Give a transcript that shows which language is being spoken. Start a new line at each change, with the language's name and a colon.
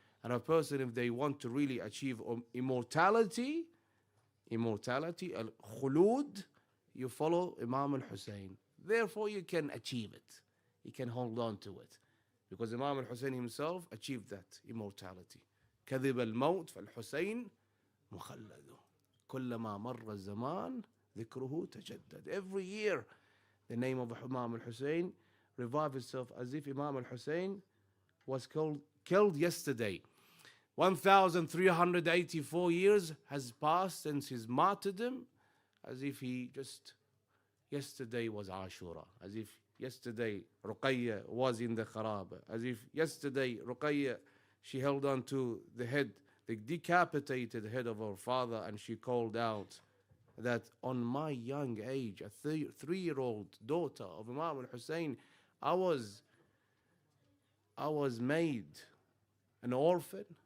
English: And a person, if they want to really achieve immortality, al-khulud, you follow Imam al-Hussein. Therefore, you can achieve it. You can hold on to it. Because Imam al-Hussein himself achieved that immortality.
Arabic: كذب الموت فالحسين مخلد كلما مر الزمان ذكره تجدد.
English: Every year, the name of Imam al-Hussein revives itself as if Imam al-Hussein was killed yesterday. 1,384 years has passed since his martyrdom, as if he just yesterday was Ashura, as if yesterday Ruqayya was in the Kharaba, as if yesterday Ruqayya, she held on to the head, the decapitated head of her father, and she called out that on my young age, a 3-year-old daughter of Imam al-Hussein, I was made an orphan.